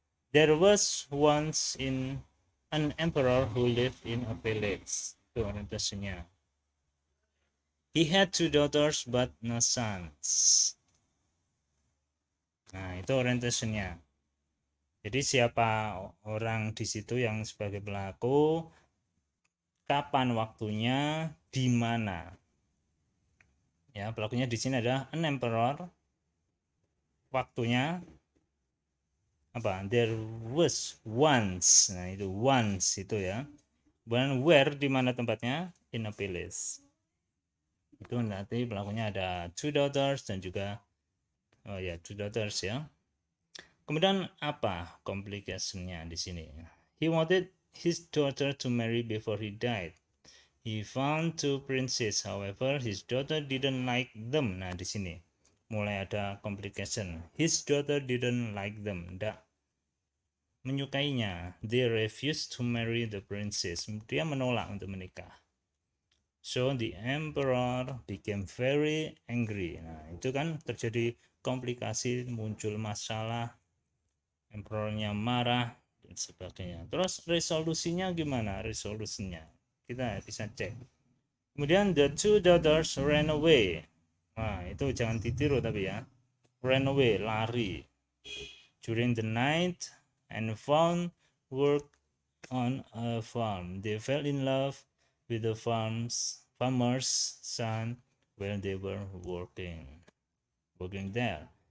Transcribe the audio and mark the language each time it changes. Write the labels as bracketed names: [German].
[English] There was once an emperor who lived in a village. [Indonesian] Itu orientasinya. [English] He had 2 daughters but no sons. [Indonesian] Nah, itu orientasinya. Jadi siapa orang di situ yang sebagai pelaku, kapan waktunya, di mana. Ya, pelakunya di sini adalah [English] an emperor. [Indonesian] Waktunya apa? [English] There was once. [Indonesian] Nah, itu once itu ya. Dan where di mana tempatnya? [English] In a village. [Indonesian] Itu nanti pelakunya ada 2 daughters dan juga 2 daughters ya. Kemudian apa complication-nya di sini? [English] He wanted his daughter to marry before he died. He found 2 princes, however his daughter didn't like them. [Indonesian] Nah, di sini mulai ada complication. [English] His daughter didn't like them. [Indonesian] Tidak menyukainya. [English] They refused to marry the princess. [Indonesian] Dia menolak untuk menikah. [English] So the emperor became very angry. [Indonesian] Nah, itu kan terjadi komplikasi, muncul masalah. Emperornya marah dan sebagainya. Terus resolusinya gimana? Resolusinya kita bisa cek. Kemudian [English] the 2 daughters ran away. [Indonesian] Nah, itu jangan ditiru tapi ya. [English] Ran away, lari. During the night and found work on a farm. They fell in love with the farmer's son while they were working there.